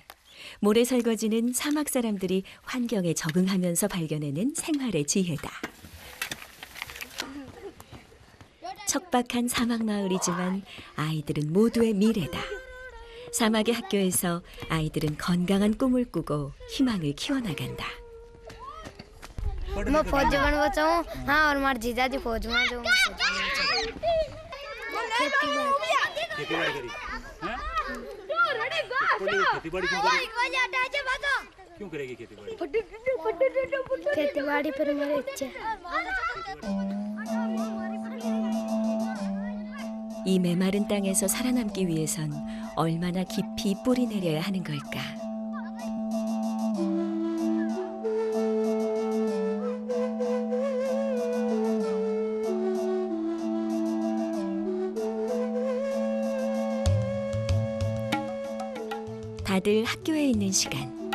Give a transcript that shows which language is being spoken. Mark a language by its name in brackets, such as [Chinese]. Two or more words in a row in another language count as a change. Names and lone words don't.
[Korean] 모래 설거지는 사막 사람들이 환경에 적응하면서 발견해낸 생활의 지혜다. 척박한 사막 마을이지만 아이들은 모두의 미래다. 사막의 학교에서 아이들은 건강한 꿈을 꾸고 희망을 키워나간다. [Hindi] मैं फौज बनना चाहूँ हाँ और हमारे जीजा जी फौज में जो क्यों करेगी खेती बाड़ी पर मेरी इच्छा [Korean] 이 메마른 땅에서 살아남기 위해선 얼마나 깊이 뿌리 내려야 하는 걸까? 다들 학교에 있는 시간.